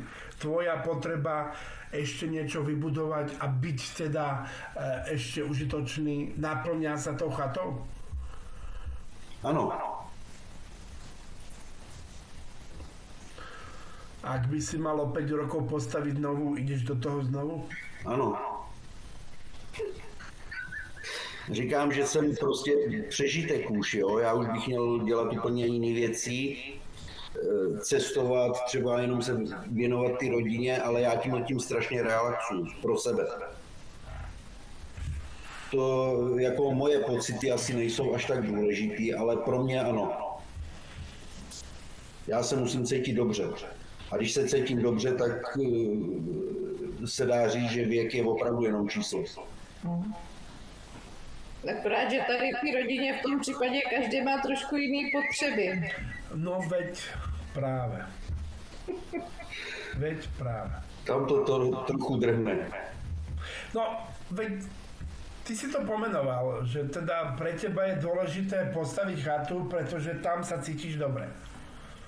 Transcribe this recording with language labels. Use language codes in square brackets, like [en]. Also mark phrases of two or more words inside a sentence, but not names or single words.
[sk] Tvoja potreba ešte niečo vybudovať a byť teda ešte užitočný, naplňa sa tou chatou? [cs] Ano. [sk] Ak by si mal o 5 rokov postaviť novú, ideš do toho znovu? [cs] Ano. Říkám, že jsem prostě přežitek už, jo. Já už bych měl dělat úplně jiné věci, cestovat, třeba jenom se věnovat ty rodině, ale já tím strašně relaxuju pro sebe. To jako moje pocity asi nejsou až tak důležitý, ale pro mě ano. Já se musím cítit dobře. A když se cítím dobře, tak se dá říct, že věk je opravdu jenom číslo. Akorát, že tady v té rodině v tom případě každý má trošku jiný potřeby. [sk] No veď práve. Veď práve. [cs] Tam to trochu drhne. [sk] No, veď ty si to pomenoval, že teda pre teba je dôležité postaviť chatu, pretože tam sa cítiš dobre.